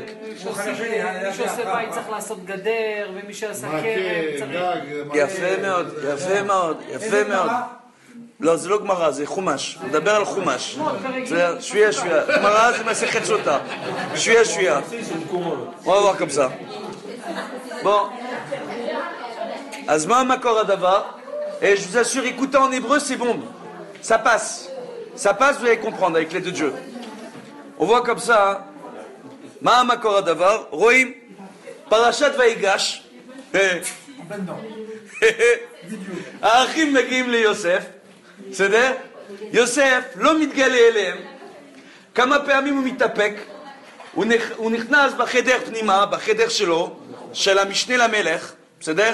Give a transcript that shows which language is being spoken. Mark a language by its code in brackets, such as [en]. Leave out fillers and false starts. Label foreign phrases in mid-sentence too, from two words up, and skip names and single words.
[he] מי שעושה בית צריך לעשות גדר, ומי שעשה כרם צריך... יפה מאוד. לא, זה לא גמרא, זה חומש. נדבר על חומש. זה שוויה. גמרא זה מסכת סוטה. שוויה. בוא נעבור [fr] comme ça. Bon. [he] אז מה המקור הדבר? [fr] Et je vous assure, écoutez en hébreu, c'est bon. Ça passe, vous allez comprendre avec l'aide de Dieu. On voit comme ça, [he] מה המקור הדבר? רואים, פרשת ויגש. האחים מגיעים ליוסף. בסדר? יוסף לא מתגלה אליהם. כמה פעמים הוא מתאפק. הוא נכנס בחדר פנימה, בחדר שלו, של המשנה למלך, בסדר?